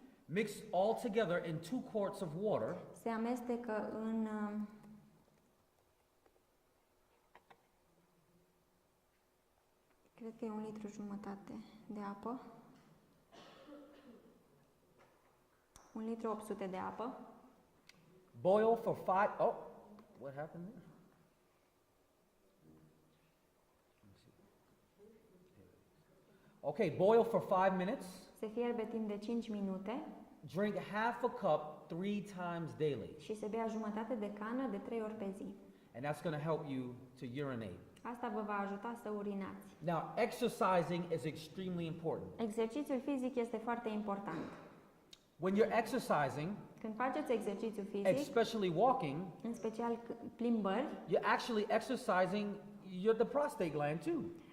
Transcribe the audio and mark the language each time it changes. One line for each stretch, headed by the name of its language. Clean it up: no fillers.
English: Mix all together in 2 quarts of water.
Romanian: Se amestecă în cred că e 1,5 litru de apă. 1,8 litru de apă.
English: Boil for 5. Oh, what happened there? Okay, boil for 5 minutes.
Romanian: Se fierbe timp de 5 minute
English: Drink half a cup 3 times daily.
Romanian: și se bea jumătate de cană de 3 ori pe zi.
English: And that's going to help you to urinate.
Romanian: Asta vă va ajuta să urinați.
English: Now, exercising is extremely important.
Romanian: Exercițiul fizic este foarte important.
English: When you're exercising,
Romanian: Când faceți exercițiu fizic,
English: especially walking,
Romanian: în special plimbări,
English: you're actually exercising the prostate gland too.